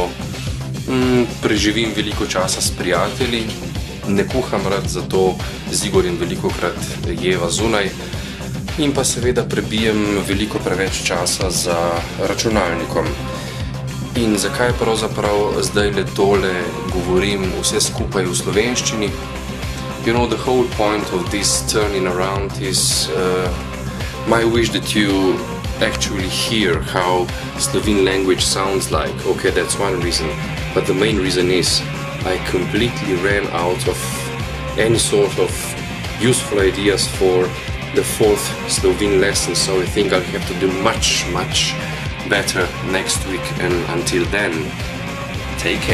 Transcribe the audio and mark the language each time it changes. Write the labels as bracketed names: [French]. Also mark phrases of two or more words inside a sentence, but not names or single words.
[Slovenian] Preživim veliko časa s prijatelji, ne kuham rad, zato z Igorjem velikokrat jeva zunaj. In pa seveda prebijem veliko preveč časa za računalnikom. In zakaj pravzaprav zdaj le tole govorim vse skupaj v slovenščini? [English] You know, the whole point of this turning around is my wish that you actually hear how Slovene language sounds like. Okay, that's one reason. But the main reason is I completely ran out of any sort of useful ideas for the 4th Slovene lesson, so I think I'll have to do much better next week, and until then, take care.